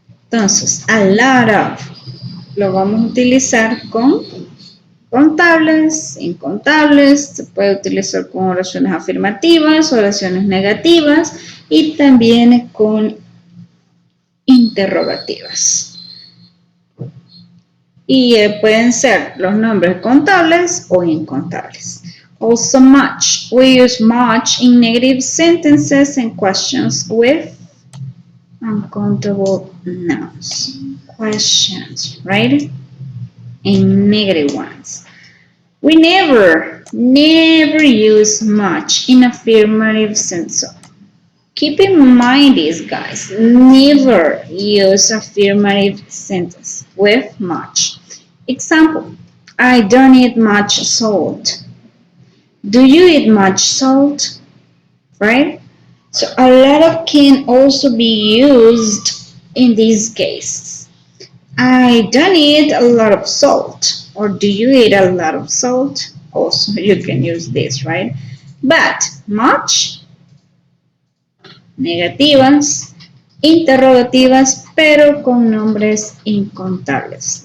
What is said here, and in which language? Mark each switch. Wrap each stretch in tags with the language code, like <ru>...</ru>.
<es>Entonces, a lot of lo vamos a utilizar con contables, incontables, se puede utilizar con oraciones afirmativas, oraciones negativas y también con interrogativas. Y pueden ser los nombres contables o incontables.</es> <en>Also much. We use much in negative sentences and questions with uncountable nouns. Questions, right? And negative ones. We never use much in affirmative sense. Keep in mind this, guys. Never use affirmative sentence with much. Example, I don't eat much salt. Do you eat much salt? Right? So a lot of can also be used in these cases. I don't eat a lot of salt. Or do you eat a lot of salt? Also, you can use this, right?</en> <es>But much, negativas, interrogativas, pero con nombres incontables.</es>